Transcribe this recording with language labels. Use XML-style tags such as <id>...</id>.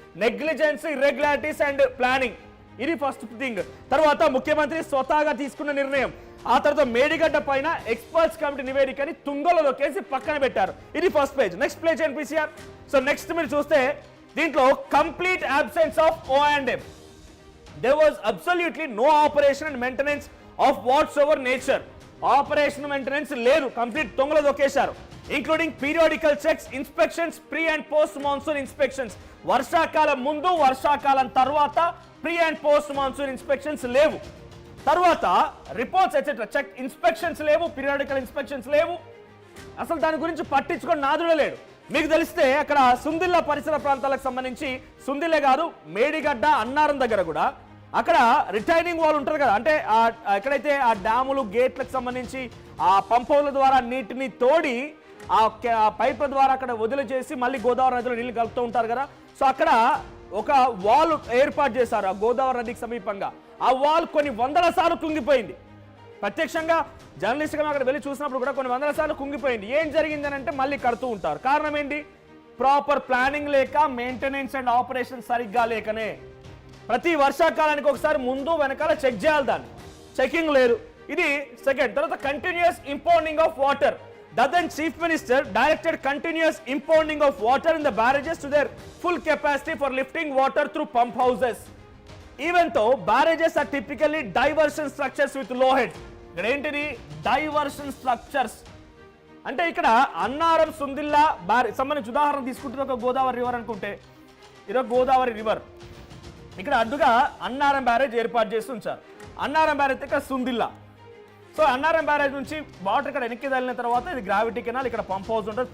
<en>Negligence, irregularities and planning, ఇది first thing.</en> <te>తర్వాత ముఖ్యమంత్రి స్వతహాగా తీసుకున్న నిర్ణయం, ఆ తర్వాత మేడిగడ్డ పైన ఎక్స్పర్ట్స్ కమిటీ నివేదికని తుంగలో కేసి పక్కన పెట్టారు. ఇది first page. Next page ఎన్పిసిఆర్.</te> <en>so next</en> <te>మీరు చూస్తే దీంట్లో</te> <en>Complete absence of O&M. There was absolutely no operation and maintenance of whatsoever nature.</en> <te>Operation maintenance లేదు, complete తొంగలో దొక్కేశారు.</te> <en>Including periodical checks, inspections, pre and post monsoon inspections.</en> <te>వర్షాకాలం ముందు, వర్షాకాలం తర్వాత pre and post monsoon inspections లేవు. తర్వాత reports etcetera check inspections లేవు, periodical inspections లేవు. అసలు దాని గురించి పట్టించుకొని నాదుడే లేడు. మీకు తెలిస్తే అక్కడ సుందిల్ల పరిసర ప్రాంతాలకు సంబంధించి సుందిల్లే కాదు, మేడిగడ్డ, అన్నారం దగ్గర కూడా అక్కడ రిటైనింగ్ వాల్ ఉంటారు కదా, అంటే ఎక్కడైతే ఆ డ్యాములు గేట్లకు సంబంధించి ఆ పంపుల ద్వారా నీటిని తోడి ఆ పైపుల ద్వారా అక్కడ వదిలి చేసి మళ్ళీ గోదావరి నదిలో నీళ్లు కలుపుతూ ఉంటారు కదా. సో అక్కడ ఒక వాల్ ఏర్పాటు చేశారు ఆ గోదావరి నదికి సమీపంగా. ఆ వాల్ కొన్ని వందల సార్లు కుంగిపోయింది. ప్రత్యక్షంగా జర్నలిస్ట్గా అక్కడ వెళ్ళి చూసినప్పుడు కూడా కొన్ని వందల సార్లు కుంగిపోయింది. ఏం జరిగిందని అంటే మళ్ళీ కడుతూ ఉంటారు. కారణం ఏంటి? ప్రాపర్ ప్లానింగ్ లేక, మెయింటెనెన్స్ అండ్ ఆపరేషన్ సరిగ్గా లేకనే. ప్రతి వర్షాకాలానికి ఒకసారి ముందు వెనకాల చెక్ చేయాలి, దాన్ని చెకింగ్ లేదు. ఇది సెకండ్. తర్వాత</te> <en>Continuous impounding of water. Dadan Chief Minister directed continuous impounding of water in the barrages to their full capacity for lifting water through pump houses. Even though barrages are typically diversion structures with low head.</en> <te>ఇక్కడ ఏంటిది? Diversion structures. అంటే ఇక్కడ అన్నారం, సుందిల్లా సంబంధించి ఉదాహరణ తీసుకుంటే ఒక Godavari river అనుకుంటే, ఇదొక గోదావరి రివర్. ఇక్కడ అడ్డుగా అన్నారం బ్యారేజ్ ఏర్పాటు చేసి ఉంచారు. అన్నారం బ్యారేజ్ ఇక్కడ సుందిల్లా. సో అన్నారం బ్యారేజ్ నుంచి వాటర్ ఇక్కడ వెనక్కి తగిలిన తర్వాత ఇది గ్రావిటీ కెనాల్, ఇక్కడ పంప్ హౌస్ ఉంటుంది.</te>